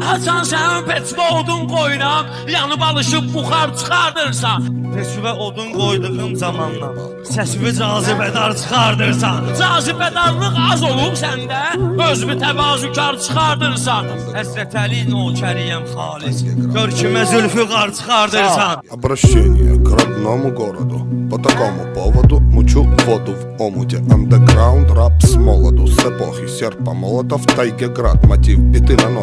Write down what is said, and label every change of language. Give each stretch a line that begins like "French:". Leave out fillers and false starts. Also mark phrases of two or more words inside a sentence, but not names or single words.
Azerbaijani: Haçan sən peçvə odun qoyuram, yanıb alışıb buxar çıxardırsan. Peçvə odun qoyduğum zamandan səsivi cazibədar çıxardırsan. Cazibədarlıq az olub səndə, özünü təvazükar çıxardırsan. Həsrət Əli nökəriyəm xalis, görkümə zülfüqar çıxardırsan.
Russian: Обращение к родному городу. По такому поводу мучу воду в омуте. Андеграунд, рап с молоду. С эпохи серпа молота в тайге град. Мотив биты на нот.